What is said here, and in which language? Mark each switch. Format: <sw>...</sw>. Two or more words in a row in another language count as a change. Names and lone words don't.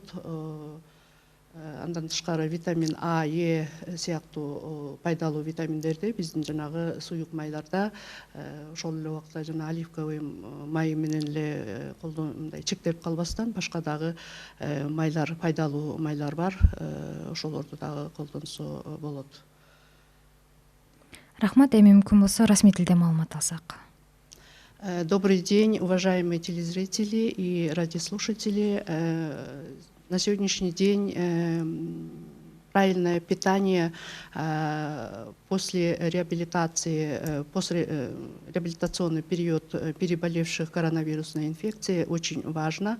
<ky>Андан тышкары витамин А, Е сыяктуу пайдалуу витаминдерди биздин жанагы суюк майларда, ошол эле убакта жана оливковый май менен эле мындай чектелип калбастан башка дагы майлар, пайдалуу майлар бар, ошолорду дагы колдонсо болот. Рахмат, эми мүмкүн болсо расмий тилде маалымат алсак.</ky> <ru>Добрый день, уважаемые телезрители и радиослушатели. На сегодняшний день правильное питание после реабилитации, после реабилитационный период переболевших коронавирусной инфекцией очень важно.</ru>